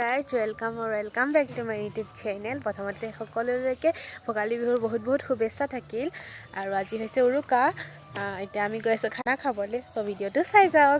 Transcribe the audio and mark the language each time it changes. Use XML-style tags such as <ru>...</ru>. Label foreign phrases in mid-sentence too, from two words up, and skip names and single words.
<en>Welcome back to my YouTube channel.</en> <as>প্ৰথমতে সকলোলৈকে ভোগালী বিহুৰ বহুত বহুত শুভেচ্ছা থাকিল আৰু আজি হৈছে উৰুকা। এতিয়া আমি গৈ আছো খানা খাবলৈ, সো ভিডিওটো চাই যাওক।</as>